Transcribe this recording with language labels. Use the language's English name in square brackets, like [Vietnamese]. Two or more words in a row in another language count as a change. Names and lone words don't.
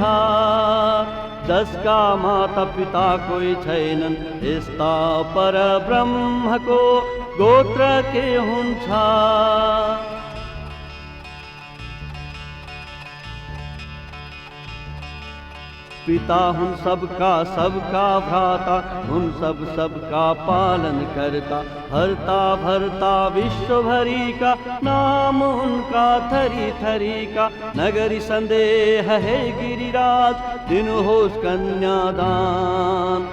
[Nepali] जसका माता पिता कोही छैनन् यस्ता परब्रह्मको गोत्र के हुन्छ। [Hindi] पिता हुन् सबका सबका भ्राता, हुन् सब सबका पालन करता। हरता भरता विश्वभरी का, नाम उनका थरी थरी का। नगरी संदेह है गिरिराज, [Nepali] दिनुहोस् कन्यादान।